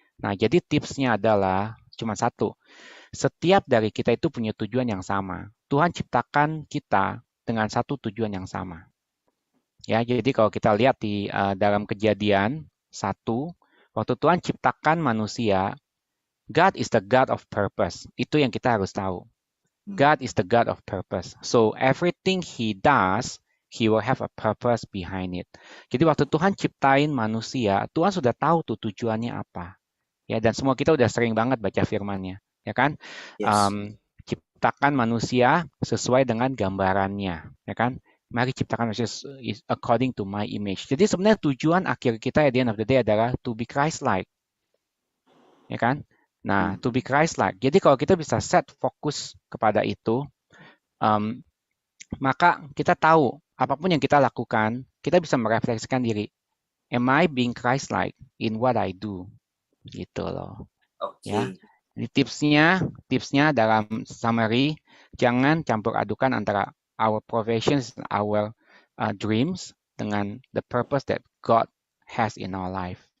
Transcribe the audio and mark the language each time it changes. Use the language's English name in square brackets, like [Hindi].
[Indonesian] Nah, jadi tipsnya adalah cuma satu. Setiap dari kita itu punya tujuan yang sama. Tuhan ciptakan kita dengan satu tujuan yang sama. Ya, jadi kalau kita lihat di dalam Kejadian 1, waktu Tuhan ciptakan manusia, [English] God is the God of purpose. [Indonesian] Itu yang kita harus tahu. [English] God is the God of purpose. So everything He does, He will have a purpose behind it. [Indonesian] Jadi waktu Tuhan ciptain manusia, Tuhan sudah tahu tuh tujuannya apa. Ya, dan semua kita udah sering banget baca firman-Nya, ya kan? [English] Yes. [Indonesian] Ciptakan manusia sesuai dengan gambarannya, ya kan? Mari ciptakan manusia [English] according to my image. [Indonesian] Jadi sebenarnya tujuan akhir kita [English] at the end of the day adalah to be Christ-like, ya kan? [Indonesian] Nah, [English] to be Christ-like. [Indonesian] Jadi kalau kita bisa set fokus kepada itu, maka kita tahu apapun yang kita lakukan, kita bisa merefleksikan diri. [English] Am I being Christ-like in what I do? [Indonesian] Gitu loh. Oke. Ya. Ini tipsnya dalam [English] summary, [Indonesian] jangan campur adukan antara [English] our professions, our dreams dengan the purpose that God has in our life.